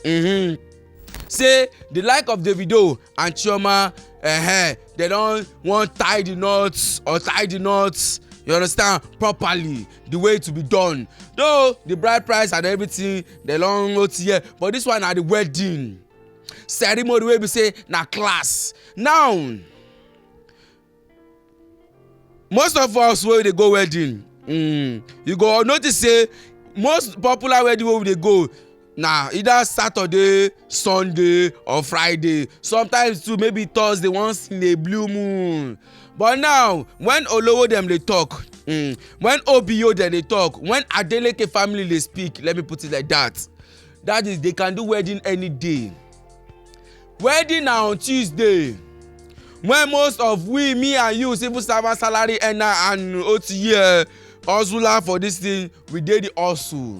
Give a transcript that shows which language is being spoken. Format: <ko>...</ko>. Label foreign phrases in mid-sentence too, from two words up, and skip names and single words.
<pcm>Say the like of davido and chioma, they don't want tie the knots, you understand, properly, the way to be done. Though the bride price and everything, they long here, but this one at the wedding ceremony, wey be say na class. Now, most of us wey dey go wedding, you go notice say most popular wedding wey we dey go, na either Saturday, Sunday or Friday, sometimes too maybe Thursday once in a blue moon. But now when olowo dem dey talk, when obo dem dey talk, when adeleke family dey speak, let me put it like that, that is, they can do wedding any day. Wedding na on Tuesday, when most of we, me and you, civil servant, salary earner and otiye hustler for this thing, we dey the hustle.</pcm>